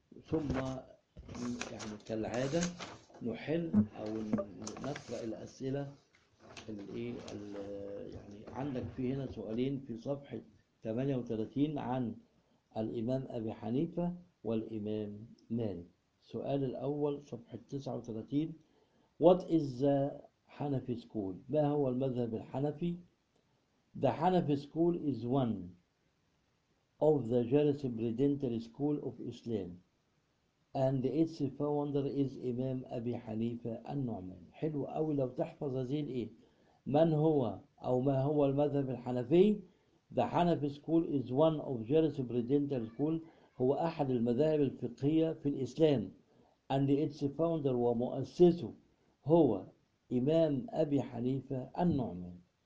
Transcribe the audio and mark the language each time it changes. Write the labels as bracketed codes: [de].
[ar] ثم يعني كالعادة نحل أو نقرأ الأسئلة. يعني عندك في هنا سؤالين في صفحة 38 عن الإمام أبي حنيفة والإمام مالك. السؤال الأول صفحة 39، [en] What is the Hanafi school؟ [ar] ما هو المذهب الحنفي؟ [en] The Hanafi school is one of the jurisprudential school of Islam and its founder is Imam Abi Hanifa النعمان. [ar] حلو أوي، لو تحفظ هذه الإيه؟ من هو أو ما هو المذهب الحنفي؟ [en] The Hanafi school is one of jurisprudential school، [ar] هو أحد المذاهب الفقهية في الإسلام، [en] and its founder، [ar] ومؤسسه هو إمام أبي حنيفة النعمان.